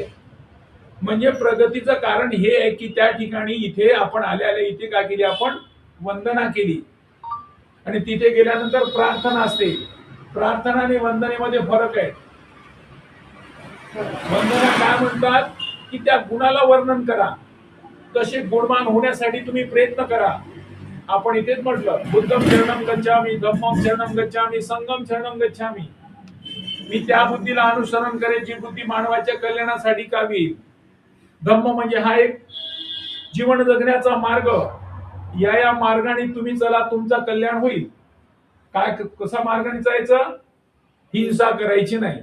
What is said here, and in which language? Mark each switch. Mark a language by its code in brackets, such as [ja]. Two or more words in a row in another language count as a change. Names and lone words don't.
[mr] म्हणजे प्रगतीचं कारण हे आहे की त्या ठिकाणी इथे आपण आले इथे काय केली, आपण वंदना केली आणि तिथे गेल्यानंतर प्रार्थना असते. प्रार्थना आणि वंदनेमध्ये फरक आहे. वंदना काय म्हणतात की त्या गुणाला वर्णन करा, तसे गुणवान होण्यासाठी तुम्ही प्रयत्न करा. आपण इथेच म्हटलं [pi] बुद्धम शरणम गच्छामि, धम्मम शरणम गच्छामि, संघम शरणम गच्छामि. [mr] मी त्या बुद्धीला अनुसरण करेन जी बुद्धी मानवाच्या कल्याणासाठी कावी. धम्म म्हणजे हा एक जीवन जगण्याचा मार्ग. या मार्गाने तुम्ही चला, तुमचं कल्याण होईल. काय कसा मार्गाने जायचं? हिंसा करायची नाही.